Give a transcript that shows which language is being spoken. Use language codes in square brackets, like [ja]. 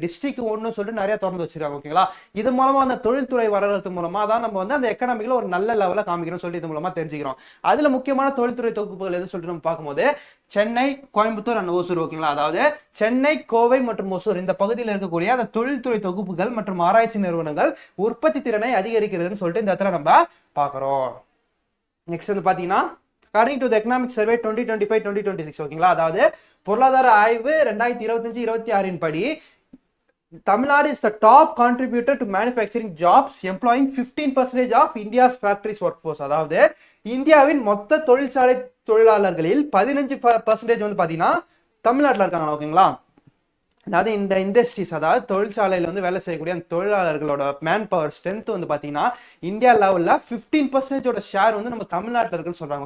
[ta] District ஒன்னு சொல்லிட்டு நிறைய திறந்து வச்சிருக்காங்க. ஓகேங்களா, இது மூலமா அந்த தொழில்துறை வளர்றது மூலமா தான் நம்ம வந்து அந்த எக்கனாமிக்ல ஒரு நல்ல லெவல காமிக்கிறோம் சொல்லிட்டு இது மூலமா தெரிஞ்சுக்கிறோம். அதுல முக்கியமான தொழில்துறை தொகுப்புகள் எது சொல்லிட்டு நம்ம பார்க்கும்போது சென்னை, கோயம்புத்தூர் அண்ட் ஓசூர். ஓகேங்களா, அதாவது சென்னை, கோவை மற்றும் ஒசூர் இந்த பகுதியில் இருக்கக்கூடிய அந்த தொழில்துறை தொகுப்புகள் மற்றும் ஆராய்ச்சி நிறுவனங்கள் உற்பத்தி திறனை அதிகரிக்கிறதுன்னு சொல்லிட்டு இந்த இடத்துல நம்ம பாக்குறோம். [en] next வந்து பாத்தீங்கன்னா according to the economic survey 2025-2026, [ta] ஓகேங்களா, அதாவது பொருளாதார ஆய்வு 2025-26 படி [en] Tamil Nadu is the top contributor to manufacturing jobs, employing 15% of India's factories workforce. [ta] அதாவது இந்தியாவின் மொத்த தொழிற்சாலை தொழிலாளர்களில் 15% வந்து பாத்தீங்கன்னா தமிழ்நாட்டில் இருக்காங்க. ஓகேங்களா, அதாவது இந்த இண்டஸ்ட்ரீஸ், அதாவது தொழிற்சாலையில் வந்து வேலை செய்யக்கூடிய அந்த தொழிலாளர்களோட மேன் பவர் ஸ்ட்ரென்த் வந்து பாத்தீங்கன்னா இந்தியா லெவல்ல 15% ஷேர் வந்து நம்ம தமிழ்நாட்டில் இருக்குன்னு சொல்றாங்க.